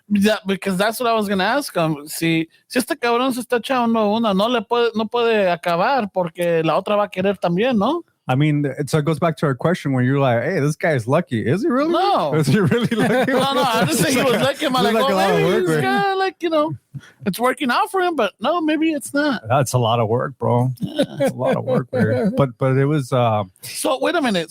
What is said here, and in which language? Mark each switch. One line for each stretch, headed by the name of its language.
English: Yeah, because that's what I was gonna ask him.
Spanish: Si este cabrón se está echando una, no puede acabar porque la otra va a querer también, ¿no?
English: I mean, so it goes back to our question when you're like, hey, this guy is lucky. Is he really? No. Is he really lucky? No, I didn't think he was lucky. I'm like, oh, maybe this guy, like, you know, it's working out for him, but no, maybe it's not. That's a lot of work, bro. That's a lot of work there. But it was... So, wait a minute.